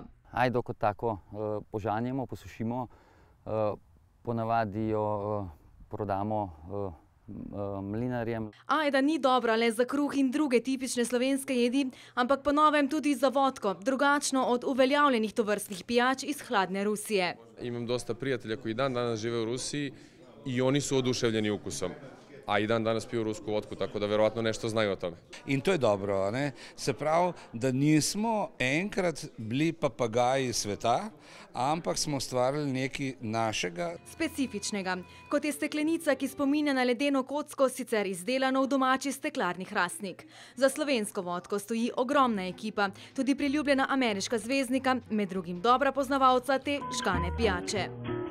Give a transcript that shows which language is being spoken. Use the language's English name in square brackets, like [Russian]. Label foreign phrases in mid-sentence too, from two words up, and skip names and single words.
[Slovenian] Ajdo kot tako požanjemo, posušimo, ponavadi jo prodamo mlinarjem. Ajda ni dobra le za kruh in druge tipične slovenske jedi, ampak po novem tudi za vodko, drugačno od uveljavljenih tovrstnih pijač iz hladne Rusije. [Serbian] Imam dosta prijatelja koji dan danas žive u Rusiji i oni su oduševljeni ukusom. A i dan danas piju rusku vodku, tako da verovatno nešto znaju o tome. [Slovenian] In to je dobro, ne? Se pravi, da nismo enkrat bili papagaji sveta, ampak smo ustvarili nekaj našega. Specifičnega, kot je steklenica, ki spominja na ledeno kocko, sicer izdelano v domači steklarni Hrastnik. Za slovensko vodko stoji ogromna ekipa, tudi priljubljena ameriška zvezdnika, med drugim dobra poznavalca te žgane pijače.